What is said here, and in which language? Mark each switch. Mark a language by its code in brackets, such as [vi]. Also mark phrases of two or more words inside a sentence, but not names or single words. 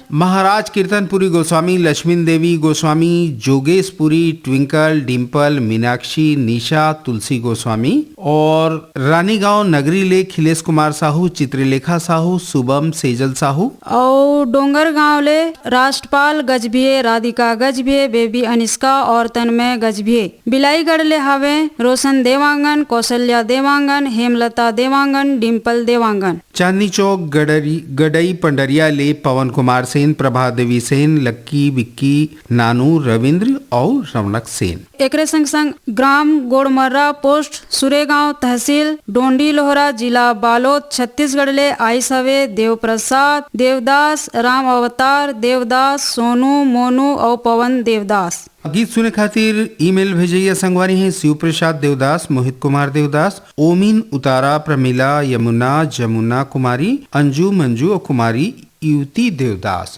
[hne] महाराज कीर्तनपुरी गोस्वामी, लक्ष्मी देवी गोस्वामी, जोगेशपुरी, ट्विंकल, डिम्पल, मीनाक्षी, निशा, तुलसी गोस्वामी और रानीगांव नगरी ले खिलेश कुमार साहू, चित्रलेखा साहू, शुभम सेजल साहू और डोंगर गांव ले राष्ट्रपाल गजभिये, राधिका गजभिये, बेबी अनिष्का और तन्मय गजभिये। बिलाईगढ़ ले हावे रोशन देवांगन, कौशल्या देवांगन, हेमलता देवांगन, डिम्पल देवांगन। चांदनी चौक गडई पंडरिया ले पवन कुमार सेन, प्रभा देवी सेन, लक्की, विक्की, नानू, रविंद्र और रौनक सेन। एकरे संग संग ग्राम गोड़मर्रा, पोस्ट सुरेगांव, तहसील डोंडी लोहरा, जिला बालोद, छत्तीसगढ़ ले आइस हवे देव प्रसाद देवदास, राम अवतार देवदास, सोनू मोनू और पवन देवदास। गीत सुने खातिर ईमेल भेजइया संगवारी हैं शिव प्रसाद देवदास, मोहित कुमार देवदास, ओमिन उतारा, प्रमिला, यमुना, जमुना कुमारी, अंजू, मंजू और कुमारी युवती देवदास।